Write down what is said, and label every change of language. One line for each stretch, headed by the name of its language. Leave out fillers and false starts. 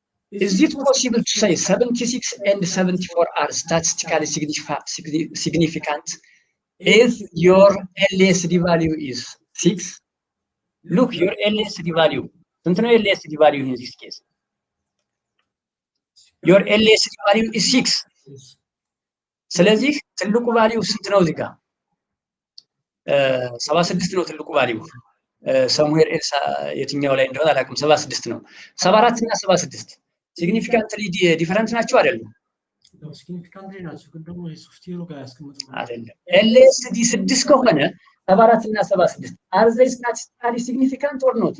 English: Is it possible to say 76 and 74 are statistically significant if your LSD value is 6? Look, your LSD value. Don't know LSD value in this case. Your LSD value is 6.
Amharic: ስለዚህ ትልቁ ቫልዩ ስንት ነው እዚህ ጋር? 76 ነው ትልቁ ቫልዩ። ሰሙዌር ኤልስ የትኛው ላይ እንደሆነ አላውቅም። 76 ነው። 74 እና 76 ሲግኒፊካንትሊ ዲፈረንት ናቸው አይደለም? ሲግኒፊካንትሊ ናቸው፣ ግን ደግሞ የሶፍትዌሩ ጋር ያስቀምጡት አይደለም። ኤልኤስዲ 6 ከሆነ 74 እና 76
English: are they statistically significant or not?